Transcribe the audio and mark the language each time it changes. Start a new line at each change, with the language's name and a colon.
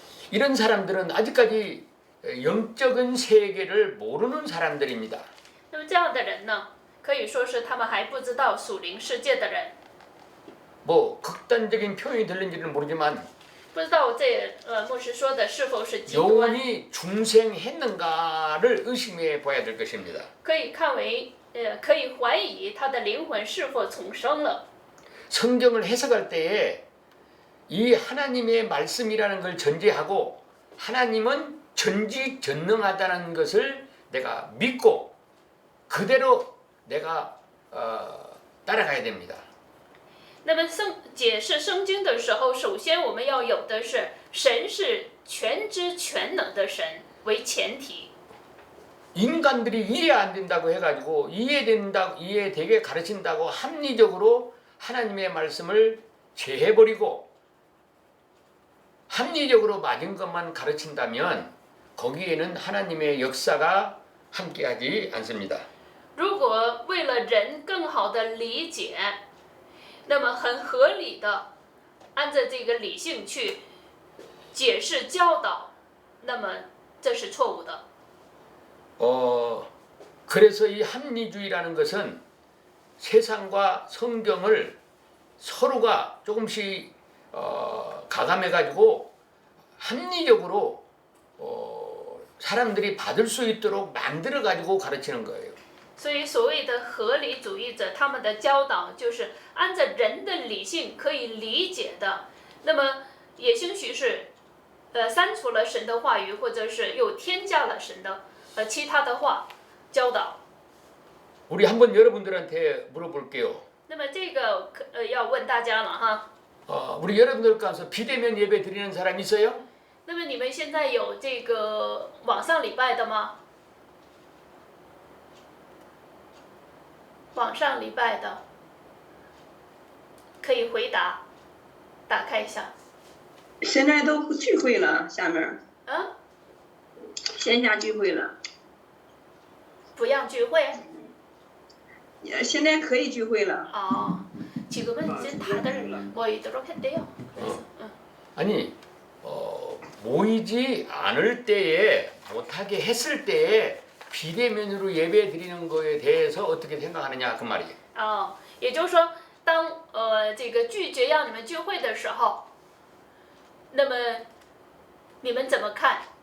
Korean: 이런 사람들은 아직까지 영적인 세계를 모르는 사람들입니다.
Chinese: 那么这样的人呢，可以说是他们还不知道属灵世界的人。
Korean: 뭐 극단적인 표현이 들린지는 모르지만
Chinese: 不知道这牧师说的是否是极端，
Korean: 영원히 중생했는가를 의심해 봐야 될 것입니다.
Chinese: 可以看为可以怀疑他的灵魂是否重生了。
Korean: 성경을 해석할 때에 이 하나님의 말씀이라는 걸 전제하고 하나님은 전지전능하다는 것을 내가 믿고 그대로 내가 따라가야 됩니다.
Chinese: 那么解释圣经的时候，首先我们要有的是神是全知全能的神为前提。
Korean: 인간들이 이해 안 된다고 해가지고 이해되게 가르친다고 합리적으로 하나님의 말씀을 제해버리고 합리적으로 맞은 것만 가르친다면 거기에는 하나님의 역사가 함께하지 않습니다.
Chinese: 如果为了人更好的理解，那么很合理的按照这个理性去解释教导，那么这是错误的。
Korean: 그래서 이 합리주의라는 것은 세상과 성경을 서로가 조금씩 가감해가지고 합리적으로 사람들이 받을 수 있도록 만들어가지고 가르치는 거예요.
Chinese: 所以，所谓的合理主义者，他们的教导就是按照人的理性可以理解的，那么也兴许是，删除了神的话语，或者是又添加了神的其他的话教导。
Korean: 우리 한번 여러분들한테 물어볼게요.
Chinese: 那么这个要问大家了哈。
Korean: 우리 여러분들 가서 비대면 예배 드리는 사람 있어요?
Chinese: 那么你们现在有这个网上礼拜的吗？网上礼拜的，可以回答，打开一下。现在都聚会了，下面啊？线下聚会了。不让聚会？现在可以聚会了。
Korean: 지금은 이제 다들 모이도록 했대요. 아니 모이지 않을 때에 못하게 했을 때에 비대면으로 예배 드리는 거에 대해서 어떻게 생각하느냐 그 말이에요.
Chinese: 也就是说，当这个拒绝让你们聚会的时候，那么你们怎么看？